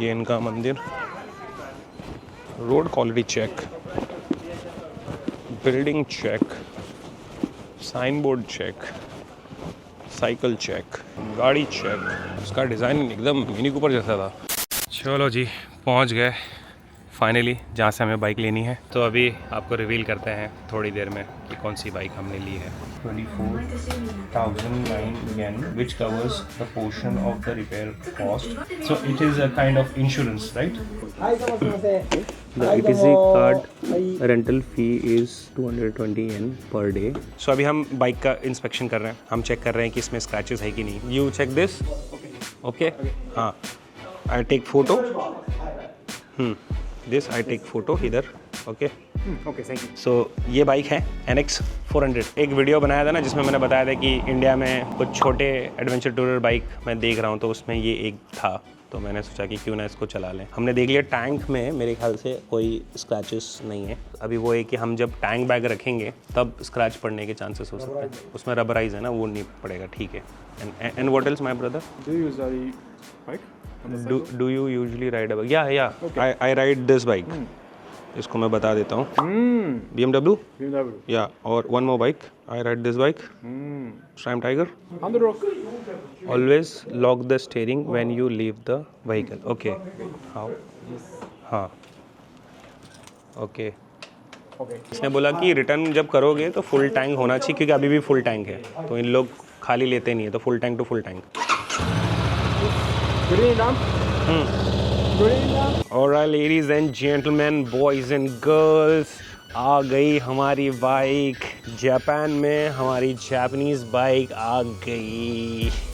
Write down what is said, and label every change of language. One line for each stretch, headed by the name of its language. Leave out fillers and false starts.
Hindi: ये इनका मंदिर, road quality check, building check, sign board check, cycle check, गाड़ी चेक। उसका डिज़ाइन एकदम मिनी कूपर जैसा था। चलो जी, पहुंच गए फाइनली जहाँ से हमें बाइक लेनी है। तो अभी आपको रिवील करते हैं थोड़ी देर में कि कौन सी बाइक हमने ली है।
English: 24,009 yen, which covers the portion of the repair cost. So it is a kind of insurance, right? The ETC card rental fee is 220 yen per day.
Hindi: So अभी हम बाइक का इंस्पेक्शन कर रहे हैं, हम चेक कर रहे हैं कि इसमें स्क्रैचेस है कि नहीं।
English: You check this? Okay? हाँ, I take photo. This I take photo इधर, okay? Okay thank you.
Hindi: सो ये बाइक है NX 400। एक वीडियो बनाया था ना जिसमें मैंने बताया था कि इंडिया में कुछ छोटे एडवेंचर टूरर बाइक मैं देख रहा हूँ, तो उसमें ये एक था, तो मैंने सोचा कि क्यों ना इसको चला लें। हमने देख लिया टैंक में मेरे ख्याल से कोई स्क्रैचेस नहीं है। अभी वो है कि हम जब टैंक बैग रखेंगे तब स्क्रैच पड़ने के चांसेस हो सकते हैं। उसमें रबराइज है ना, वो नहीं पड़ेगा, ठीक है।
English: And what else my brother? Do you use the bike? Do you usually ride a bike? Yeah. Okay. I ride this bike.
Hindi: इसको मैं बता देता हूँ।
English: BMW? Yeah. और one more bike. I ride this bike. Triumph Tiger. On the road. Always lock the steering when you leave the vehicle. Okay. How? हाँ. Okay.
Hindi: इसने बोला कि रिटर्न जब करोगे तो फुल टैंक होना चाहिए, क्योंकि अभी भी फुल टैंक है, तो इन लोग खाली लेते नहीं है, तो full tank to full tank.
English: Alright, ladies and gentlemen, boys and girls,
Hindi: आ गई हमारी बाइक। जापान में हमारी जापानीज़ बाइक आ गई।